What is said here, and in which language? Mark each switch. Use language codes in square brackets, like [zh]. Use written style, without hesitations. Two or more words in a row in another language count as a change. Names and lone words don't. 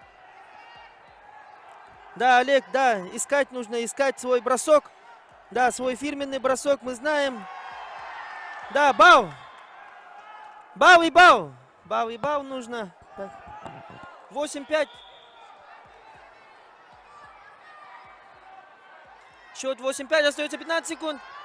[ru] Да, Олег, да, нужно искать свой бросок. Да, свой фирменный бросок мы знаем. Да, бау. Бау и бау. Бау и бау нужно. 8-5. Счет 8-5, остается 15 секунд.